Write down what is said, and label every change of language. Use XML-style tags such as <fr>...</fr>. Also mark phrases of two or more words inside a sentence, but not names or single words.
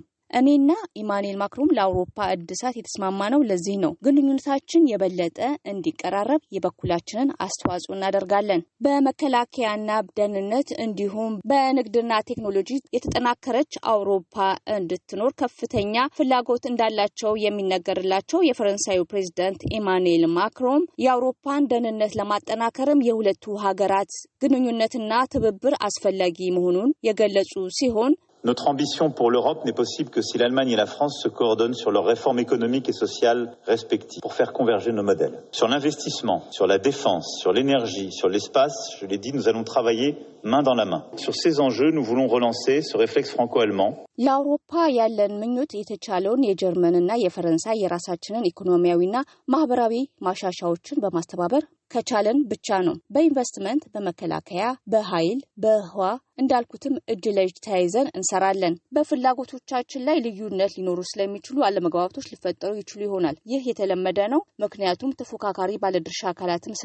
<am>እኔና ኢማኑኤል ማክሮን ለአውሮፓ እድሳት የተስማማነው ለዚህ ነው። ግንኙነታችን የበለጠ እንዲቀራረብ የበኩላችንን አስተዋጽኦ እናደርጋለን። በመከላከያና ደህንነት እንዲሁም በንግድና ቴክኖሎጂ የተጠናከረች አውሮፓ እንድትኖር ከፍተኛ ፍላጎት እንዳላቸው የሚነገርላቸው የፈረንሳዩ ፕሬዝዳንት ኢማኑኤል ማክሮን የአውሮፓን ደህንነት ለማጠናከርም የሁለቱ ሀገራት ግንኙነትና ትብብር አስፈላጊ መሆኑን የገለጹ ሲሆን</am> <fr>Notre ambition pour l'Europe n'est possible que si l'Allemagne et la France se coordonnent sur leurs réformes économiques et sociales respectives pour faire converger nos modèles. Sur l'investissement, sur la défense, sur l'énergie, sur l'espace, je l'ai dit, nous allons travailler main dans la main. Sur ces enjeux, nous voulons relancer ce réflexe franco-allemand.</fr> <am>ለአውሮፓ ያለን ምኞት የተቻለውን የጀርመንና የፈረንሳይ የራሳችንን ኢኮኖሚያዊና ማህበራዊ ማሻሻያዎችን በማስተባበር ከቻለን ብቻ ነው። በኢንቨስትመንት፣ በመከላከያ፣ በኃይል፣ በህዋ እንዳልኩትም እጅ ለእጅ ተያይዘን እንሰራለን። በፍላጎቶቻችን ላይ ልዩነት ሊኖሩ ስለሚችሉ አለመግባባቶች ሊፈጠሩ ይችሉ ይሆናል። ይህ የተለመደ ነው፣ ምክንያቱም ተፎካካሪ ባለድርሻ አካላትም</am>